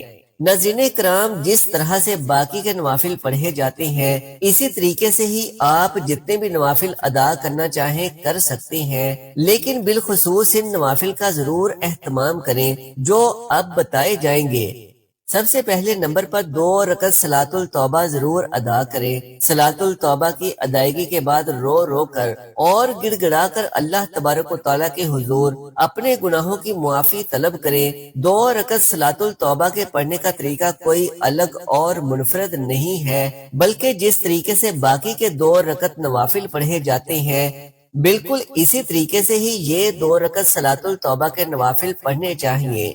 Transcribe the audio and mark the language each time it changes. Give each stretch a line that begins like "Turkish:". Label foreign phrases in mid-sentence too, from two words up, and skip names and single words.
Urdu: ناظرین کرام، جس طرح سے باقی کے نوافل پڑھے جاتے ہیں اسی طریقے سے ہی آپ جتنے بھی نوافل ادا کرنا چاہیں کر سکتے ہیں، لیکن بالخصوص ان نوافل کا ضرور اہتمام کریں جو اب بتائے جائیں گے۔ سب سے پہلے نمبر پر 2 رکعت صلاۃ التوبہ ضرور ادا کریں۔ صلاۃ التوبہ کی ادائیگی کے بعد رو رو کر اور گڑ گڑا کر اللہ تبارک و تعالیٰ کے حضور اپنے گناہوں کی معافی طلب کریں۔ 2 رکعت صلاۃ التوبہ کے پڑھنے کا طریقہ کوئی الگ اور منفرد نہیں ہے، بلکہ جس طریقے سے باقی کے 2 رکعت نوافل پڑھے جاتے ہیں بالکل اسی طریقے سے ہی یہ 2 رکعت صلاۃ التوبہ کے نوافل پڑھنے چاہیے۔